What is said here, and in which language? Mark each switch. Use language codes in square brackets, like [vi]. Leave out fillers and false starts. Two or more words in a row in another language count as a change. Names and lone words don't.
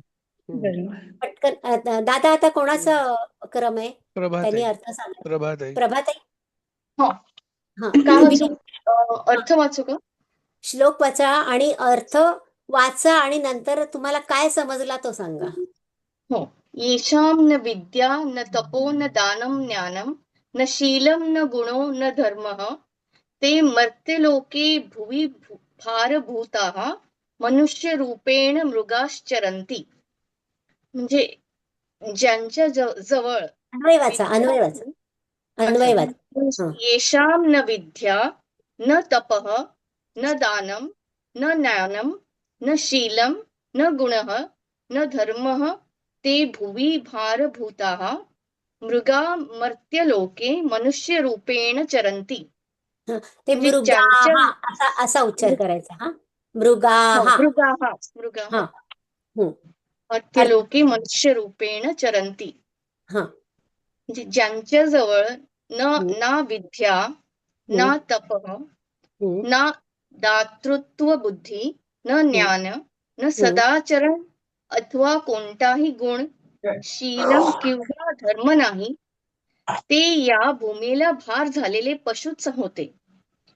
[mr] पटकन दादा, आता कोणाचा क्रम आहे? त्यांनी अर्थ सांगा. प्रभाताई. प्रभाताई. हा, काय तुम्ही अर्थ वाचू का? श्लोक वाचा आणि अर्थ वाचा आणि नंतर तुम्हाला काय समजला तो सांगा. हो. [sa] येषां न विद्या न तपो न दानं ज्ञानं न शीलं न गुणो न धर्मः ते मर्त्यलोके भुवि भारभूताः मनुष्यरूपेण मृगाश्चरन्ति. [mr] म्हणजे ज्यांच्या जवळ अन्वय वाचा. [sa] येषां न विद्या न तपः न दानं न ज्ञानं न शीलं न गुणः न धर्मः ते भुवि भारभूताः मृगा मर्त्यलोके मनुष्यरूपेण चरन्ति. ते मृगाः [mr] असा उच्चार करायचा. हा, [sa] मृगाः. मर्त्यलोके मनुष्यरूपेण चरन्ति. [mr] म्हणजे ज्यांच्या जवळ ना विद्या ना तपः ना दातृत्व बुद्धी न ज्ञान न सदाचरण अथवा कोणताही गुण शील किंवा धर्म नाही ते या भूमीला भार झालेले पशुच होते.